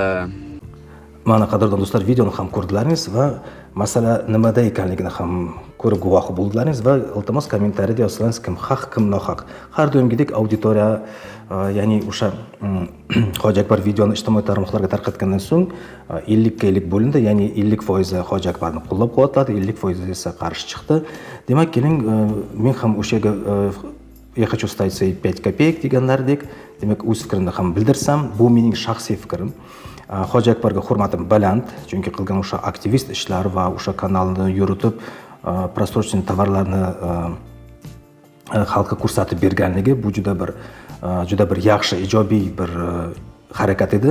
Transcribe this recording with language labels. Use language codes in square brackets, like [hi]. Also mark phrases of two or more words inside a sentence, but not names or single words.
[uz] Mana qadrdon do'stlar, videoni ham ko'rdilaringiz va masala nimada ekanligini ham ko'rib guvohi bo'ldilaringiz va iltimos kommentariyada yozsangiz, kim haq, kim nohaq. Har doimgidek auditoriya, ya'ni o'sha Hoji Akbar videoni ijtimoiy tarmoqlarga tarqatgandan so'ng 50 ga 50 bo'lindi, ya'ni 50% Hoji Akbarni qo'llab-quvvatladi, 50% esa qarshi chiqdi. Demak, keling, men ham o'shaga [ru] я хочу ставить свои 5 копеек [uz] deganlardek, demak o'z fikrimni ham bildirsam, bu mening shaxsiy fikrim. Hoji Akbarga hurmatim baland, chunki qilgan o'sha aktivist ishlari va o'sha kanalni yuritib, просроченный tovarlarni xalqqa ko'rsatib berganligi bu juda bir yaxshi, ijobiy bir harakat edi.